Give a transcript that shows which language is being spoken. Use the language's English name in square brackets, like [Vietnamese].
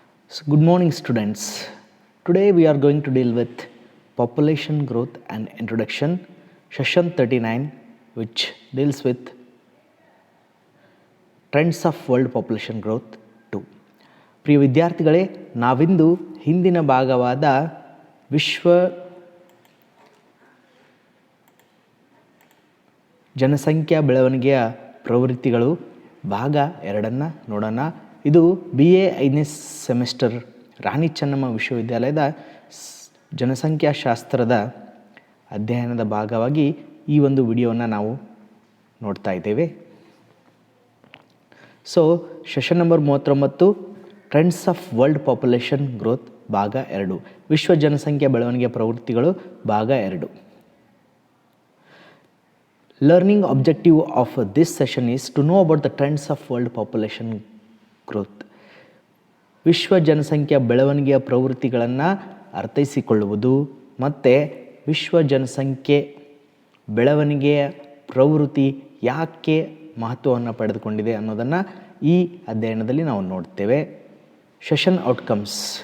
[English] So, good morning, students. Today we are going to deal with population growth and introduction, session 39, which deals with trends of world population growth 2. [Kannada] ಪ್ರಿಯ ವಿದ್ಯಾರ್ಥಿಗಳೇ, ನಾವಿಂದು ಹಿಂದಿನ ಭಾಗವಾದ ವಿಶ್ವ ಜನಸಂಖ್ಯಾ ಬೆಳವಣಿಗೆಯ ಪ್ರವೃತ್ತಿಗಳು ಭಾಗ 2 ನೋಡೋಣ. ಇದು BA 5ನೇ ಸೆಮಿಸ್ಟರ್ ರಾಣಿ ಚೆನ್ನಮ್ಮ ವಿಶ್ವವಿದ್ಯಾಲಯದ ಜನಸಂಖ್ಯಾಶಾಸ್ತ್ರದ ಅಧ್ಯಯನದ ಭಾಗವಾಗಿ ಈ ಒಂದು ವಿಡಿಯೋವನ್ನು ನಾವು ನೋಡ್ತಾ ಇದ್ದೇವೆ. [English] so session number 39, trends of world population growth ಭಾಗ 2, [Kannada] ವಿಶ್ವ ಜನಸಂಖ್ಯಾ ಬೆಳವಣಿಗೆಯ ಪ್ರವೃತ್ತಿಗಳು ಭಾಗ 2. [English] Learning objective of this session is to know about the trends of world population growth. [Kannada] ವಿಶ್ವ ಜನಸಂಖ್ಯಾ ಬೆಳವಣಿಗೆಯ ಪ್ರವೃತ್ತಿಗಳನ್ನು ಅರ್ಥೈಸಿಕೊಳ್ಳುವುದು ಮತ್ತು ವಿಶ್ವ ಜನಸಂಖ್ಯೆ ಬೆಳವಣಿಗೆಯ ಪ್ರವೃತ್ತಿ ಯಾಕೆ ಮಹತ್ವವನ್ನು ಪಡೆದುಕೊಂಡಿದೆ ಅನ್ನೋದನ್ನು ಈ ಅಧ್ಯಯನದಲ್ಲಿ ನಾವು ನೋಡ್ತೇವೆ. [English] Session outcomes.